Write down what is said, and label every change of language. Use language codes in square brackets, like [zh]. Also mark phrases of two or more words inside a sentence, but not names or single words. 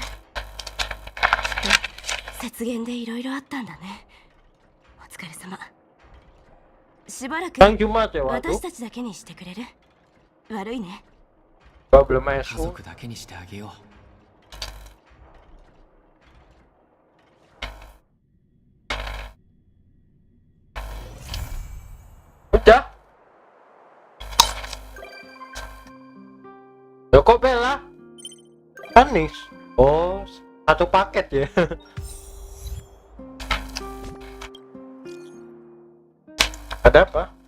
[ja] きっと雪原でいろいろあったんだね。お疲れ様。しばらく私たちだけにしてくれる？悪いね。家族だけにしてあげよ [id] う。Udah. Loh kok Bella? Manis. Oh, satu paket ya. Ada apa?